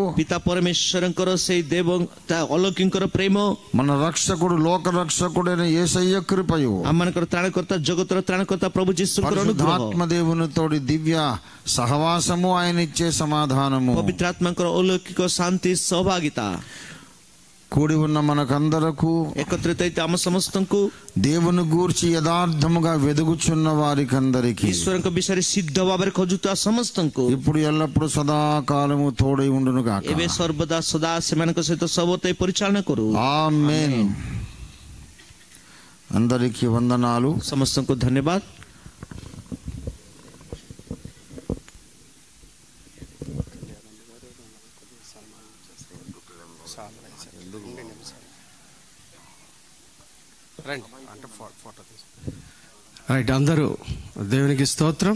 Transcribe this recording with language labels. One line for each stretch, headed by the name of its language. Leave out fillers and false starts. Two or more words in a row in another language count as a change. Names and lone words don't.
Odia: ପିତା ପରମେଶ୍ୱରଙ୍କର ସେଇ ଦେବ ଅଲୌକିଙ୍କର ପ୍ରେମ,
Telugu: మన రక్షకుడు లోక రక్షకుడైన యేసయ్య కృపయు,
Odia: ଆମମାନଙ୍କର ତ୍ରାଣକର୍ତ୍ତା ଜଗତର ତ୍ରାଣକର୍ତ୍ତା ପ୍ରଭୁ ଯୀଶୁଙ୍କର ଅନୁଗ୍ରହ,
Telugu: పరిశుద్ధాత్మ దేవునితోటి దివ్య సహవాసము, ఆయన ఇచ్చే సమాధానము,
Odia: ପବିତ୍ର ଆତ୍ମାଙ୍କର ଅଲୌକିକ ଶାନ୍ତି ସହଭାଗିତା
Telugu: కూడి ఉన్న మనకందరకు,
Odia: ଏକତ୍ରିତ ହେଇଥିବା ଆମ ସମସ୍ତଙ୍କୁ,
Telugu: దేవుని గూర్చి యథార్థముగా వెదుగుచున్న వారికందరికి,
Odia: ଈଶ୍ୱରଙ୍କ ବିଷୟରେ ସିଦ୍ଧ ଭାବରେ ଖୋଜୁଥିବା ସମସ୍ତଙ୍କୁ
Telugu: ఇప్పుడు ఎల్లప్పుడు సదాకాలము తోడై ఉండును గాక.
Odia: ଏବେ ସର୍ବଦା ସଦା ସେମାନଙ୍କ ସହିତ ସର୍ବତై ପରିଚାଳନା କରୁ.
Telugu: ఆమేన్. అందరికీ వందనాలు.
Odia: ସମସ୍ତଙ୍କୁ ଧନ୍ୟବାଦ.
Telugu: రైట్, అందరూ దేవునికి స్తోత్రం.